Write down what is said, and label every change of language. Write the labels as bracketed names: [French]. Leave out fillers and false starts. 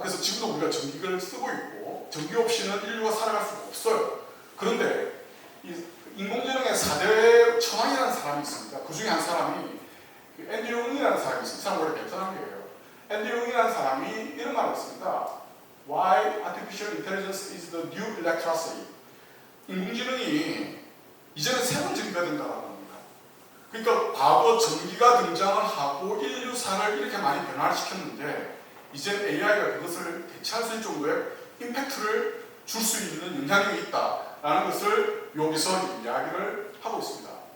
[Korean] 그래서 지금도 우리가 전기를 쓰고 있고 전기 없이는 인류가 살아갈 수가 없어요. 그런데 이 인공지능의 4대 천왕이라는 사람이 있습니다. 그 중에 한 사람이 앤디 융이라는 사람이 있습니다. 이 사람 원래 베트남이에요. 앤디 융이라는 사람이 이런 말을 했습니다. [English] Why artificial intelligence is the new electricity. [Korean] 인공지능이 이제는 새로운 전기가 된다는 겁니다. 그러니까 과거 전기가 등장을 하고 인류사를 이렇게 많이 변화를 시켰는데 이제 AI가 그것을 대체할 수 있는 정도의 임팩트를 줄 수 있는 영향력이 있다라는 것을 여기서 이야기를 하고 있습니다.